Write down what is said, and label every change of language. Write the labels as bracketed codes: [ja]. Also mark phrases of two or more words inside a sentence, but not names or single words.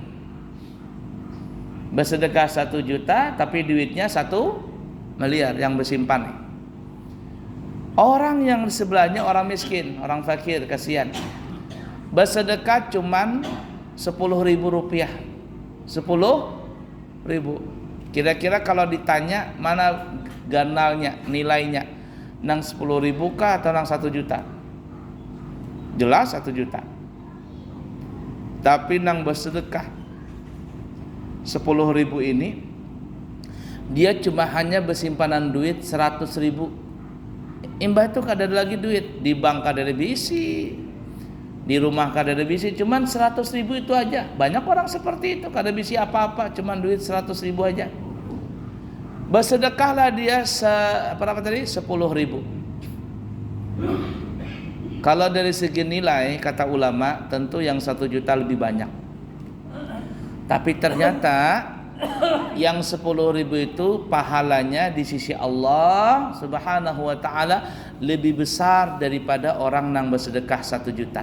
[id] Bersedekah 1 juta, tapi duitnya 1 miliar yang bersimpan. Orang yang di sebelahnya orang miskin, orang fakir, kasihan. Bersedekah cuman 10.000 rupiah. [bjn] 10.000. Kira-kira kalau ditanya mana ganalnya, nilainya, nang 10.000 kah atau nang 1 juta? [id] Jelas 1 juta. Tapi nang bersedekah 10.000 ini, dia cuma hanya bersimpanan duit 100.000. [bjn] Imbah itu kada ada lagi duit, di bank kada ada bisi, di rumah kada ada bisi, cuman 100.000 itu aja. Banyak orang seperti itu, kada bisi apa-apa, cuman duit 100.000 aja. [id] Bersedekahlah dia berapa tadi? 10.000. Kalau dari segi nilai, kata ulama, tentu yang 1 juta lebih banyak. Tapi ternyata yang 10.000 itu pahalanya di sisi Allah [ar] سبحانه وتعالى [id] lebih besar daripada orang yang bersedekah 1 juta.